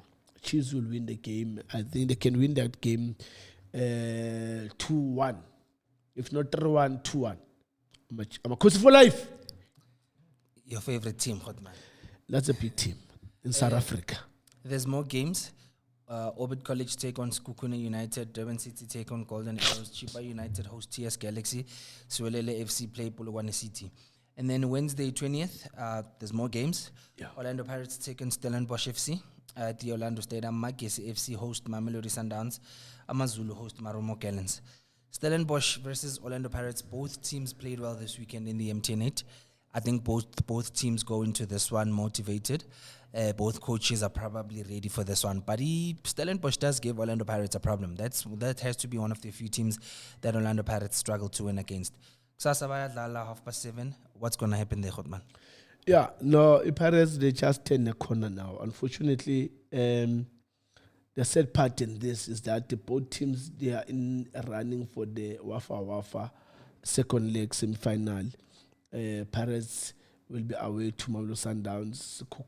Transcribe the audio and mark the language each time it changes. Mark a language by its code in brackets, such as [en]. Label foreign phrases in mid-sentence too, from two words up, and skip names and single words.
[en] Chiefs will win the game. I think they can win that game 2-1. If not 3-1, 2-1. I'm a coach for life. Your favorite team, Hotman? That's a big team in South Africa. There's more games. Orbit College take on Sekhukhune United. Durban City take on Golden Arrows. Chipa United host TS Galaxy. Suelele FC play Polokwane City. And then Wednesday 20th, there's more games. Yeah. Orlando Pirates take on Stellenbosch FC at the Orlando Stadium. Magesi FC host Mamelodi Sundowns. Amazulu host Marumo Gallants. Stellenbosch versus Orlando Pirates. Both teams played well this weekend in the MTN8. I think both teams go into this one motivated. Both coaches are probably ready for this one. But Stellenbosch does give Orlando Pirates a problem. That has to be one of the few teams that Orlando Pirates struggle to win against. [zu] Kusasa bayadlala 7:30. [en] What's going to happen there, Khotman? Yeah, no, Pirates, they just turn the corner now. Unfortunately, the sad part in this is that both teams, they are in running for the Wafa second leg semi-final. Pirates will be away to Mamelodi Sundowns.